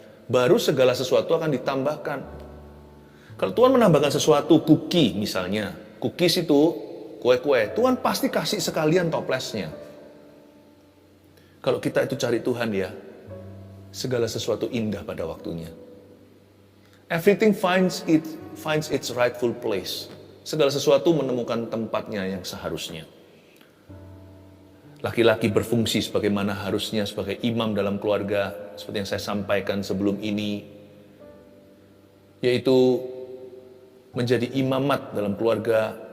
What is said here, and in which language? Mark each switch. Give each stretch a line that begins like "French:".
Indonesian: Baru segala sesuatu akan ditambahkan. Kalau Tuhan menambahkan sesuatu, cookie misalnya. Cookies itu kue-kue. Tuhan pasti kasih sekalian toplesnya. Kalau kita itu cari Tuhan ya, segala sesuatu indah pada waktunya.
English: Everything finds its rightful place.
Indonesian: Segala sesuatu menemukan tempatnya yang seharusnya. Laki-laki berfungsi sebagaimana harusnya sebagai imam dalam keluarga, seperti yang saya sampaikan sebelum ini, yaitu menjadi imamat dalam keluarga.